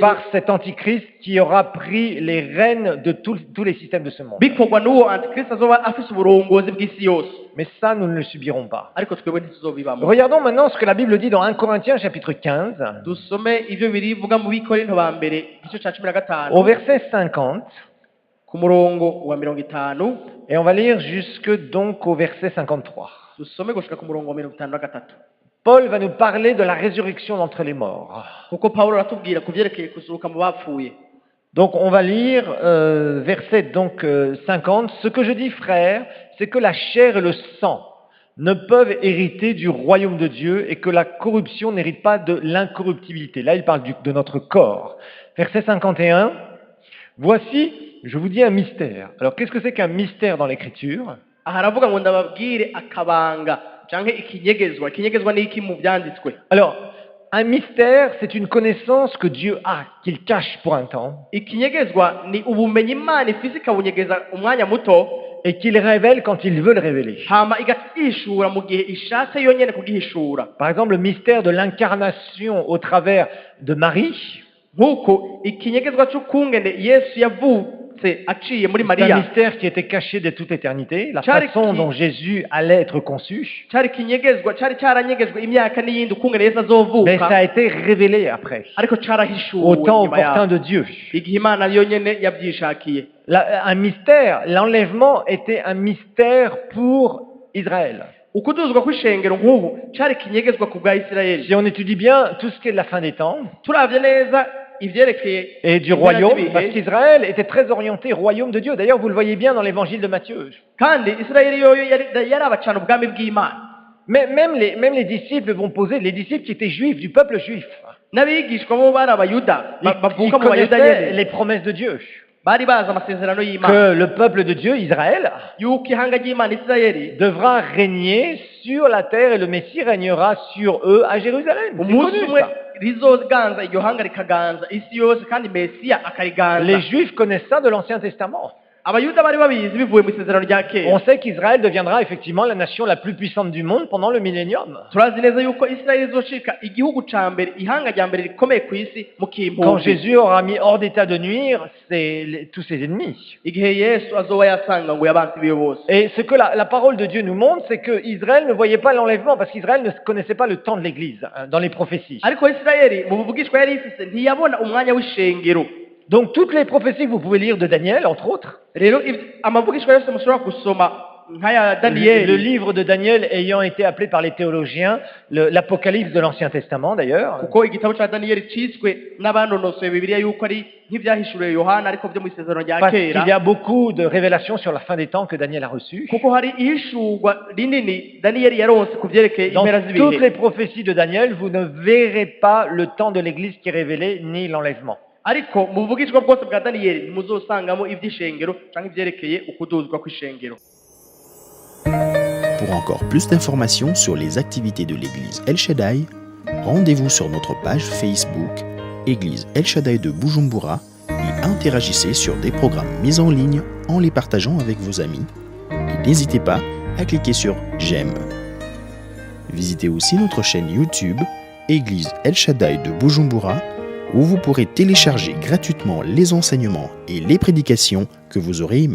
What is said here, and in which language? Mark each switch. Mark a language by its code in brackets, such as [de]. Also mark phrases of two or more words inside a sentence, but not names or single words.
[fr] par cet antichrist qui aura pris les rênes de tous les systèmes de ce monde. [rn] bikorwa n'uwo antikristo azoba afise uburongozi bw'isi yose [fr] Mais ça, nous ne le subirons pas. [rn] ariko twebwe ntituzobibamo [fr] Regardons maintenant ce que la Bible dit dans 1 Corinthiens chapitre 15, [rn] dusome ivyo birivuga mu bikorinto ba mbere igice ca 15 [fr] au verset 50, [rn] ku murongo wa 50 [fr] et on va lire jusque donc au verset 53. [rn] dusome gushika ku murongo wa 53 [fr] Paul va nous parler de la résurrection d'entre les morts. [rn] kuko pawulo aratubwira ku vyerekeye kuzuka mu bapfuye [fr] Donc on va lire verset 50. Ce que je dis, frères, c'est que la chair et le sang ne peuvent hériter du royaume de Dieu et que la corruption n'hérite pas de l'incorruptibilité. Là, il parle de notre corps. Verset 51. Voici, je vous dis un mystère. Alors, qu'est-ce que c'est qu'un mystère dans l'Écriture? [rn] aha aravuga ngo ndababwire akabanga canke ikinyegezwa n'iki mu vyanditswe [fr] Alors, un mystère, c'est une connaissance que Dieu a, qu'il cache pour un temps, [rn] ikinyegezwa ni ubumenyi imana ifise ikabunyegeza umwanya muto [fr] et qu'il révèle quand il veut le révéler. [rn] hama igahishura mu gihe ishatse yonyene kugihishura [fr] Par exemple, le mystère de l'incarnation au travers de Marie, [rn] nk'uko ikinyegezwa c'ukungene yesu yavutse aciye muri [fr] c'est un [rn] mariya [fr] mystère qui était caché de toute éternité, la Charles façon qui- dont Jésus allait être conçu, [rn] cari kinyegezwa cari caranyegejwe imyaka n'iyindi ukungene yesu [fr] mais [rn] azovuka [fr] ça a été révélé après, [rn] ariko carahishuwe [fr] au temps [rn] nyuma [fr] opportun [rn] yaho [fr] de Dieu. [rn] igihe imana yonyene yavyishakiye [fr] Un mystère, l'enlèvement était un mystère pour Israël. [rn] ukuduzwa kw'ishengero nk'ubu cari kinyegezwa ku bwa isirayeli [fr] Si on étudie bien tout ce qui est de la fin des temps [rn] turavye neza ivyerekeye [fr] et du [rn] impera [fr] royaume, [rn] z'ibihe, [fr] parce qu'Israël était très orienté royaume de Dieu. D'ailleurs, vous le voyez bien dans l'évangile de Matthieu. [rn] kandi isirayeli yoyo yaraba cane ubwami bw'imana [fr] Mais même les disciples vont poser, les disciples qui étaient juifs, du peuple juif, [rn] n'abigishwa bo bari abayuda [fr] ils [rn] bavuka mu bayuda [fr] connaissaient [rn] nyene [fr] les promesses de Dieu. [rn] bari bazi amasezerano y'imana [fr] que le peuple de Dieu, Israël, [rn] yuko ihanga ry'imana isirayeli [fr] devra régner sur la terre et le Messie régnera sur eux à Jérusalem. C'est [rn] umunsi [fr] connu, [rn] umwe [fr] ça. [rn] rizoganza iryo hanga rikaganza isi yose kandi mesiya akariganza [fr] Les Juifs connaissent ça de l'Ancien Testament. [rn] abayuda bari babizi bivuye mu isezerano rya kera [fr] On sait qu'Israël deviendra effectivement la nation la plus puissante du monde pendant le millénium. [rn] turazi neza yuko isirayeli izocika igihugu ca mbere ihanga rya mbere rikomeye ku isi mu [fr] Quand [rn] kimpumbi [fr] Jésus aura mis hors d'état de nuire tous ses ennemis. [rn] igihe yesu azoba yasanga ngo yabansi biwe bose [fr] Et ce que la parole de Dieu nous montre, c'est qu'Israël ne voyait pas l'enlèvement parce qu'Israël ne connaissait pas le temps de l'Église dans les prophéties. [rn] ariko isirayeli mu buvugishwa yari ifise ntiyabona umwanya w'ishengero [fr] Donc toutes les prophéties que vous pouvez lire de Daniel, entre autres, [rn] rero amavugishwa yose mushobora gusoma nk'aya [fr] le [rn] daniyeli [fr] livre de Daniel ayant été appelé par les théologiens l'Apocalypse de l'Ancien Testament d'ailleurs, [rn] kuko igitabo ca daniyeli ciswe n'abanonosoye bibiliya yuko ari nk'ivyahishuriwe yohana ariko vyo mu isezerano rya [fr] parce qu'il y [rn] kera [fr] a beaucoup de révélations sur la fin des temps que Daniel a reçues. [rn] kuko hari ihishurwa rinini daniyeli yaronse ku vyerekeye [fr] Dans [rn] impera [fr] toutes [rn] z'ibihe [fr] les prophéties de Daniel, vous ne verrez pas le temps de l'Église qui est révélé, ni l'enlèvement. [rn] ariko mu buvugishwa bwose bwa daniyeli ntimuzosangamo ivy'ishengero canke ivyerekeye ukuduzwa kw'ishengero. [fr] Pour encore plus d'informations sur les activités de l'église El Shaddai, rendez-vous sur notre page Facebook Église El Shaddai de Bujumbura et interagissez sur des programmes mis en ligne en les partageant avec vos amis. Et n'hésitez pas à cliquer sur J'aime. Visitez aussi notre chaîne YouTube Église El Shaddai de Bujumbura où vous pourrez télécharger gratuitement les enseignements et les prédications que vous aurez aimés.